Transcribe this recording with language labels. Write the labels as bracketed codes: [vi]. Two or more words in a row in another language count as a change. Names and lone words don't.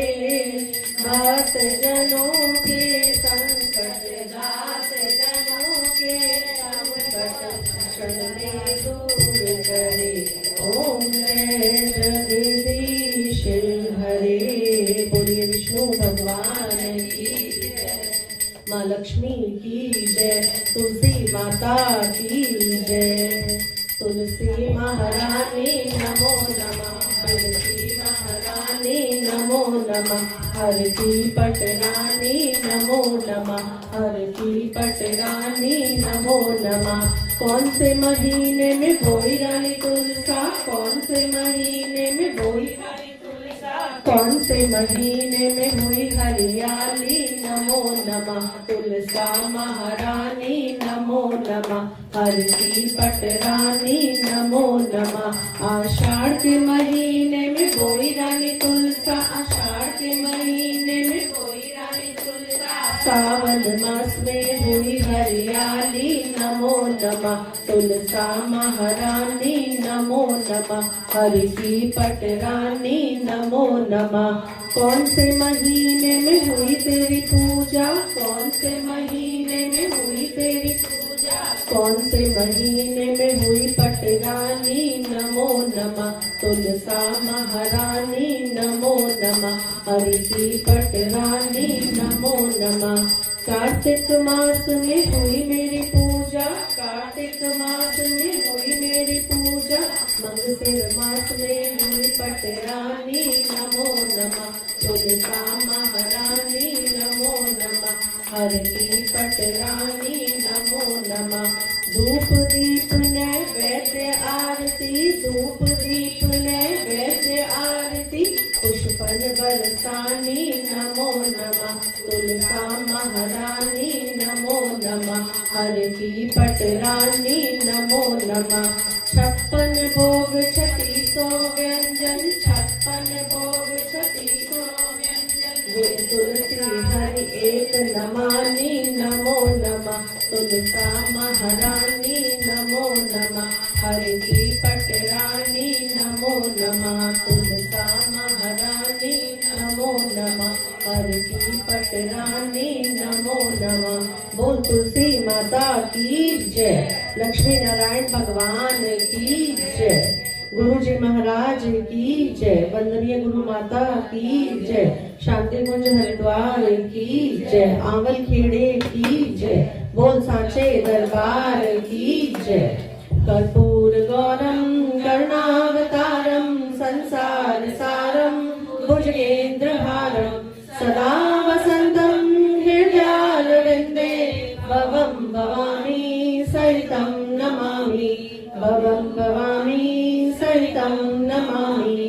[hi] भक्त जनों के संकट, दास जनों के संकट, क्षण में दूर करे। ओम जय जगदीश हरे, बोलिए विष्णु भगवान की जय, माँ लक्ष्मी की जय, तुलसी माता की जय। तुलसी महारानी [sa] नमो नमः, [hi] तुलसी महारानी रानी [sa] नमो नमः, [hi] हर की पट रानी [sa] नमो नमः, [hi] हर की पट रानी [sa] नमो नमः। [hi] कौन से महीने में बोई रानी तुलसा, कौन से महीने में बोई रानी तुलसा, कौन से महीने में हुई हरियाली [sa] नमो नमः, [hi] तुलसा महारानी नमो नमः, हर की पट रानी [sa] नमो नमः। [hi] आषाढ़ के महीने में बोई रानी तुलसा, आषाढ़ के महीने में बोई रानी तुलसा, सावन मास में हुई हरियाली [sa] नमो नमः, [hi] तुलसा महारानी नमो नमः, हर की पट रानी [sa] नमो नमः। [hi] कौन से महीने में हुई तेरी पूजा, कौन से महीने में हुई तेरी पूजा, कौन से महीने में हुई पट रानी [sa] नमो नमः, [hi] तुलसा महारानी नमो नमः, हर की पट रानी [sa] नमो नमः। [hi] कार्तिक मास में हुई मेरी पूजा, कार्तिक मास में हुई मेरी पूजा, मंगशिर मास में हुई पट रानी [sa] नमो नमः, [hi] तुलसा महारानी नमो नमः, हर की पट रानी [sa] नमो नमः। [hi] धूप दीप नैवेद्य आरती, धूप दीप नैवेद्य आरती, पुष्पन बरसानी [sa] नमो नमः, [hi] तुलसा महारानी नमो नमः, हर की पट रानी [sa] नमो नमः। [hi] 56 भोग 3600 व्यंजन, 56 भोग 3600 व्यंजन, वे तुलसी हरि एक नमानी [sa] नमो नमः, [hi] तुलसा महारानी नमो नमः, हर की पट रानी [sa] नमो नमः, [hi] तुलसा महारानी [sa] नमो नमः, [hi] हर की पट रानी [sa] नमो नमः। [hi] बोल तुलसी माता की जय, लक्ष्मी नारायण भगवान की जय, गुरु जी महाराज की जय, वंदनीय गुरु माता की जय, शांति कुंज हरिद्वार की जय, आंवल खेड़े की जय, बोल सांचे दरबार की जय। [sa] कर्पूर गौरम करुणावतारम संसार सारम भुजगेंद्रहारम सदा वसंतम हृदयारविंदे भवं भवानी सहितं नमामि, भवं भवानी सहितं नमामि।